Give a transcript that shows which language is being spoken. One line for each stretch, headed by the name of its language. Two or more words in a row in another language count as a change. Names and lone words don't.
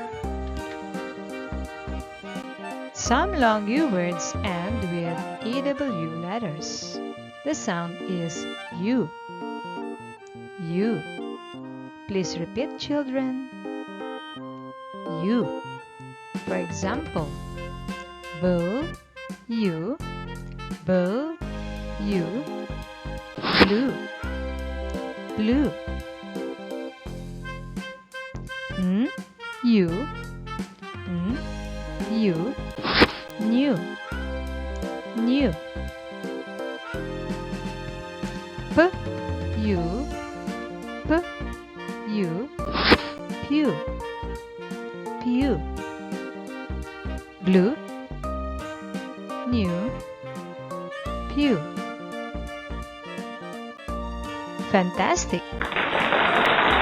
English: Some long U words end with EW letters. The sound is U. U. Please repeat, children. U. For example, bull, U, bull, U, blue, blue. U, U, new, new. U, U, pew, pew. Blue, new, pew. Fantastic!